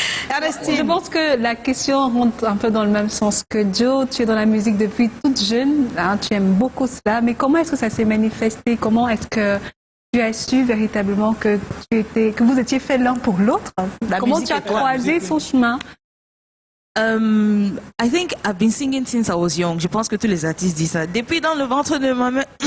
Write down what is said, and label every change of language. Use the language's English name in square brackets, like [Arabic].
[French] Je pense que la question rentre un peu dans le même sens que Joe. Tu es dans la musique depuis toute jeune, hein, tu aimes beaucoup cela, mais comment est-ce que ça s'est manifesté? Comment est-ce que tu as su véritablement que vous étiez faits l'un pour l'autre? Comment tu as croisé son chemin? [English] I think I've been singing since I was young. [French] Je pense que tous les artistes disent ça. Depuis dans le ventre de ma mère.